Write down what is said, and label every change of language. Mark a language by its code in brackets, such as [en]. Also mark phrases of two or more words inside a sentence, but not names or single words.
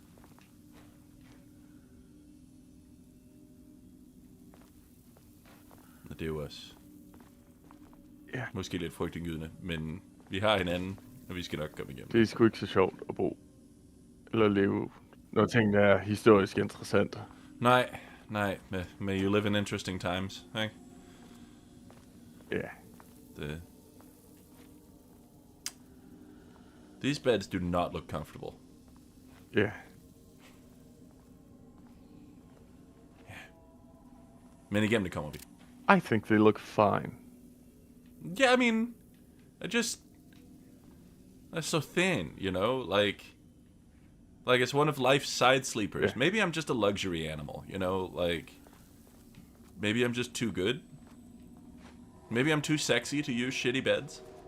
[da] Og det er jo også måske lidt frygtindgydende, men vi har hinanden, og vi skal nok komme igennem. Det er sgu ikke så sjovt at bo eller leve, når tingene er historisk interessante. Nej, [en] may you live in interesting times, [da] ikke? Ja. [en] These beds do not look comfortable. Yeah. [da] Men igennem det kommer vi. [en] I think they look fine. Yeah, I mean, they're so thin, you know, like it's one of life's side sleepers. Yeah. Maybe I'm just a luxury animal, you know, like maybe I'm just too good. Maybe I'm too sexy to use shitty beds.